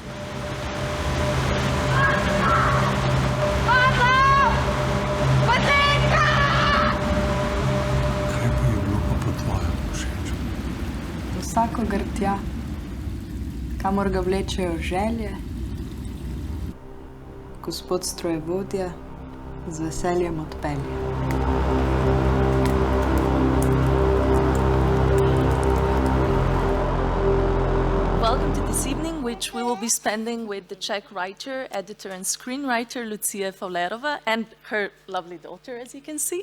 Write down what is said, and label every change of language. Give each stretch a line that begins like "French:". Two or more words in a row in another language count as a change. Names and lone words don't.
Slovenian: Kaj pa je bilo pa po tvojem všeč? Vsakogar tja, kamor ga vlečejo želje, gospod strojevodja z veseljem odpelje.
English: Welcome to this evening, which we will be spending with the Czech writer, editor and screenwriter Lucie Faulerova and her lovely daughter, as you can see.